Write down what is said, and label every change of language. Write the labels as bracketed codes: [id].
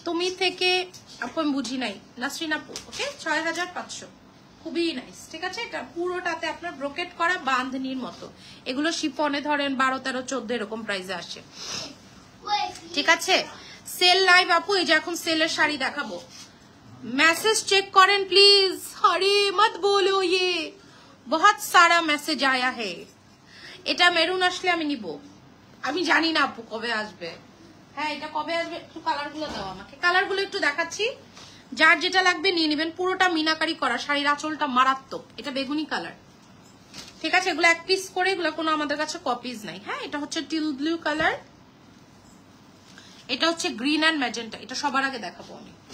[bn] তুমি থেকে আপু আমি বুঝি নাই, নাসরিন আপু, ওকে 6500, খুবই নাইস, ঠিক আছে? এটা পুরোটাতে আপনার ব্রোকেট করা বাঁধনির মতো, এগুলো শিফনে ধরেন 12, 13, 14 এরকম প্রাইসে আসে, ঠিক আছে? সেল লাইভ আপু, এই যে এখন সেলের শাড়ি দেখাবো। [hi] मैसेज चेक करें प्लीज, अरे मत बोलो ये बहुत सारा मैसेज आया है। [bn] এটা মেরুন আসলে আমি নিব, আমি জানি না আপু কবে আসবে। হ্যাঁ এটা কবে আসবে, একটু কালারগুলো দাও আমাকে, কালারগুলো একটু দেখাচ্ছি, যার যেটা লাগবে নিয়ে নেবেন। পুরোটা মিনাকারি করা, শাড়ির আঁচলটা মারাত্মক, এটা বেগুনি কালার, ঠিক আছে? এগুলো এক পিস করে, এগুলো কোনো আমাদের কাছে কপিজ নাই। হ্যাঁ এটা হচ্ছে টিল ব্লু কালার, এটা হচ্ছে গ্রিন অ্যান্ড ম্যাজেন্টা, এটা সবার আগে দেখাবো আমি।